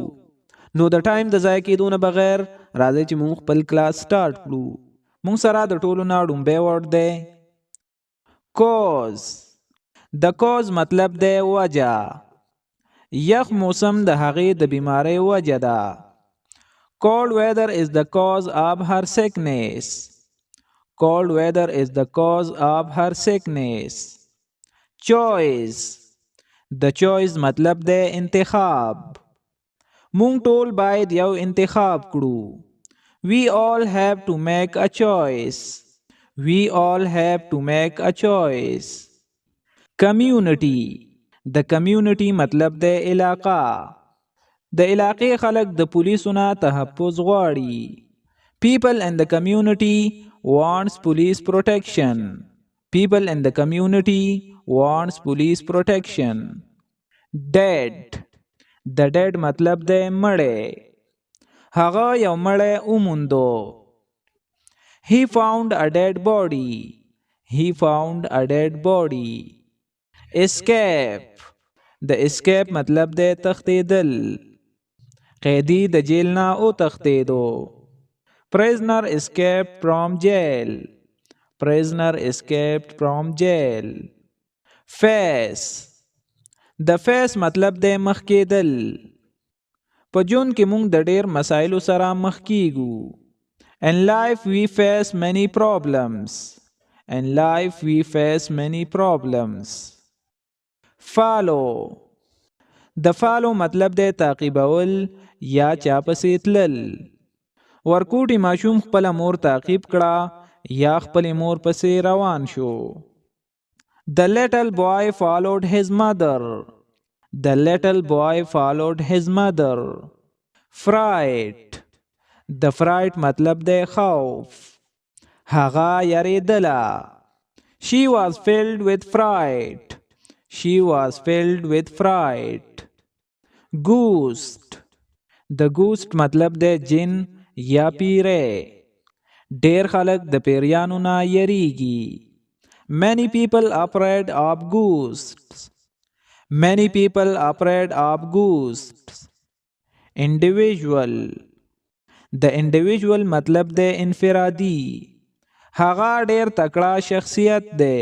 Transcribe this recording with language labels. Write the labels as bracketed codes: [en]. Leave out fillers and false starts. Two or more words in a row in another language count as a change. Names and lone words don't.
[ps] نو د ټایم د ضایع کېدو نه بغیر راځئ چې مونږ خپل کلاس سٹارټ کړو. مونږ سره د ټولو نه ډومبی ورډ دی کوز. د کوز مطلب دی وجه. یخ موسم د هغې د بیماری وجه ده. [en] Cold weather is the cause of her sickness. Cold weather is the cause of her sickness. [ps] Choice. د choice مطلب دی انتخاب. مونږ ټول باید یو انتخاب کړو. [en] We all have to make a choice. We all have to make a choice. Community. [ps] د community مطلب دی علاقه. د علاقې خلک د پولیسو نه تحفظ غواړي. [en] People in the community wants police protection. People in the community wants police protection. [ps] Dead. د dead مطلب دی مړی. هغه یو مړی وموندو. [en] He found a dead body. He found a dead body. Escape. [ps] د escape مطلب دی تښتېدل. قیدی د جیل نه وتښتېدو. [en] Prisoner escaped from jail. Prisoner escaped from jail. Face. [ps] د face مطلب دی مخ کېدل. په ژوند کې مونږ د ډېر مسایلو سره مخ کیږو. [en] In life we face many problems. In life we face many problems. Follow. [ps] د follow مطلب دی تعقیبول یا چا پسې تلل. ورکوټي ماشوم خپله مور تعقیب کړه یا خپلې مور پسې روان شو. [en] The little boy followed his mother. The little boy followed his mother. Fright. [ps] د fright مطلب دی خوف. هغه یریدله. [en] She was filled with fright. She was filled with fright. [ps] Ghost. د ghost مطلب دی جن یا پیری. ډیر خلک د پیریانو نه یریږي. [en] Many people afraid of ghosts. Many people afraid of ghosts. [ps] Individual. د individual مطلب دی انفرادي. هغه ډیر تکړه شخصیت دی.